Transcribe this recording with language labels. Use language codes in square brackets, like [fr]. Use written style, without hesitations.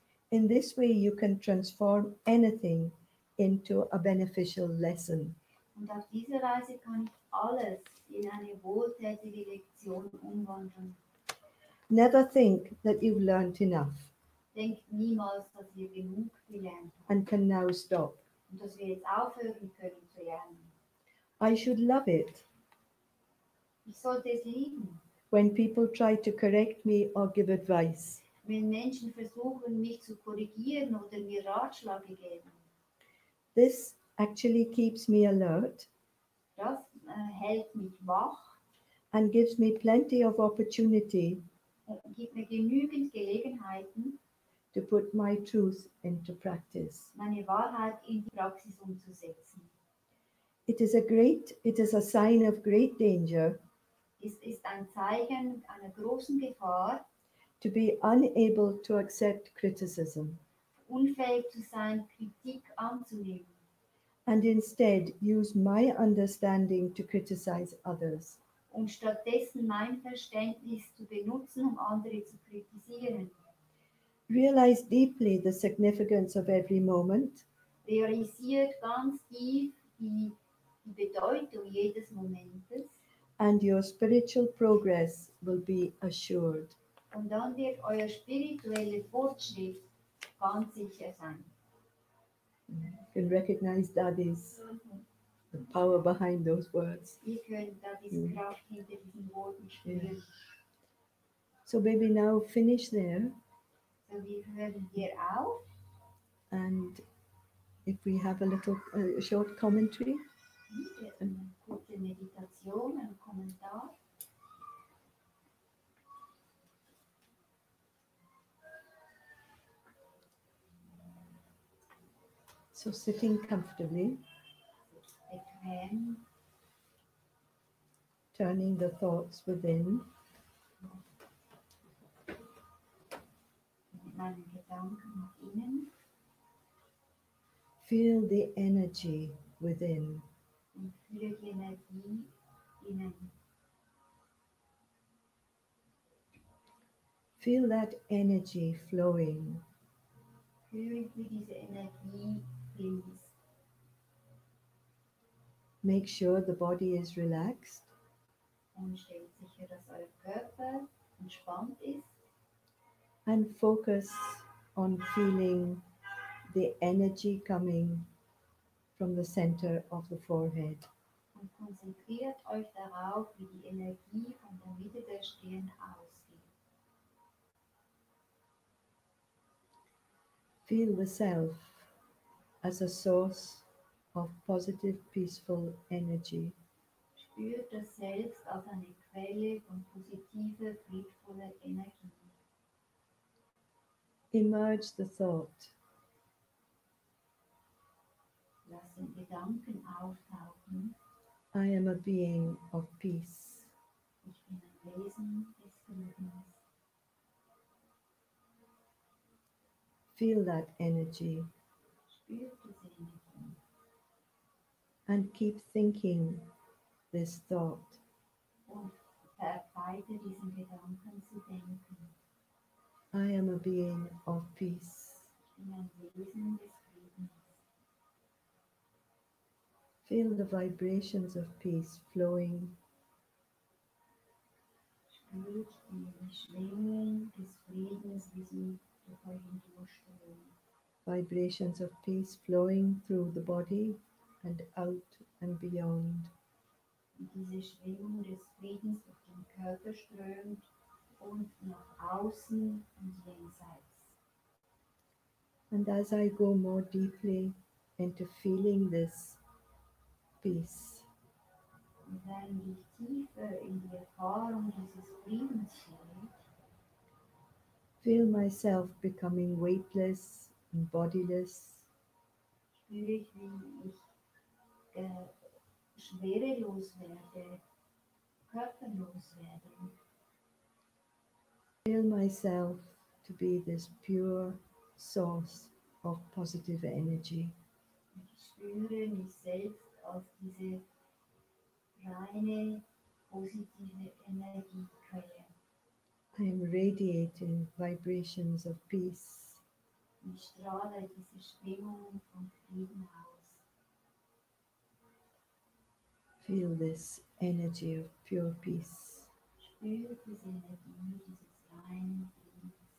[en] In this way, you can transform anything into a beneficial lesson. [de] Und auf diese Weise kann ich alles in eine wohltätige Lektion umwandeln. [en] Never think that you've learned enough [de] Denkt niemals, dass wir genug gelernt haben [en] and can now stop. [de] und dass wir jetzt aufhören können zu lernen. [en] I should love it [de] Ich sollte es lieben, [en] when people try to correct me or give advice. [de] wenn Menschen versuchen, mich zu korrigieren oder mir Ratschläge geben. [en] This actually keeps me alert [de] Das hält mich wach [en] and gives me plenty of opportunity [de] und gibt mir genügend Gelegenheiten, [en] to put my truth into practice. [de] meine Wahrheit in die Praxis umzusetzen. [en] It is a sign of great danger [de] Es ist ein Zeichen einer großen Gefahr, [en] to be unable to accept criticism [de] unfähig zu sein, Kritik anzunehmen [en] and instead use my understanding to criticize others. [de] und stattdessen mein Verständnis zu benutzen, um andere zu kritisieren. [en] Realize deeply the significance of every moment [de] Realisiert ganz tief die Bedeutung jedes Momentes [en] and your spiritual progress will be assured. [de] und dann wird euer spiritueller Fortschritt ganz sicher sein. [en] You can recognize Dadi's the power behind those words. [de] Ihr könnt da diese Kraft hinter diesen Worten spüren. [en] So baby, now finish there, [de] So, wir hören hier auf. [en] and if we have a short commentary. [de] Eine kurze Meditation, ein Kommentar. [en] So sitting comfortably, [de] Bequem, [en] turning the thoughts within, [de] mit meinen Gedanken nach innen [en] feel the energy within. [de] und fühle die Energie innen. [en] Feel that energy flowing. [de] Fühlt, wie diese Energie fließt. [en] Make sure the body is relaxed [de] Und stellt sicher, dass euer Körper entspannt ist. [en] and focus on feeling the energy coming from the center of the forehead. [de] Und konzentriert euch darauf, wie die Energie von der Mitte der Stirn ausgeht. [en] Feel the self as a source of positive, peaceful energy. [de] Spürt das Selbst als eine Quelle von positiver, friedvoller Energie. [en] Emerge the thought, [de] Lasst den Gedanken auftauchen. [en] I am a being of peace. [de] Ich bin ein Wesen des Friedens. [en] Feel that energy [de] Spürt diese Energie [en] and keep thinking this thought. [de] und weiter diesen Gedanken zu denken. [en] I am a being of peace. [de] Ich bin ein Wesen des Friedens. [en] Feel the vibrations of peace flowing [de] Spürt die Schwingungen des Friedens, wie sie durch euch hindurchströmen. [en] vibrations of peace flowing through the body and out and beyond. [de] Und diese Schwingung des Friedens durch den Körper strömt und nach außen und jenseits. [en] And as I go more deeply into feeling this peace, [de] Und während ich tiefer in die Erfahrung dieses Friedens gehe, [en] feel myself becoming weightless and bodiless, [de] spüre ich, wie ich schwerelos werde, körperlos werde. [en] feel myself to be this pure source of positive energy. [de] Und ich spüre mich selbst als diese reine, positive Energiequelle. [en] I am radiating vibrations of peace. [de] Ich strahle diese Schwingungen von Frieden aus. [en] Feel this energy of pure peace. [de] Spüre diese Energie dieses reinen Friedens.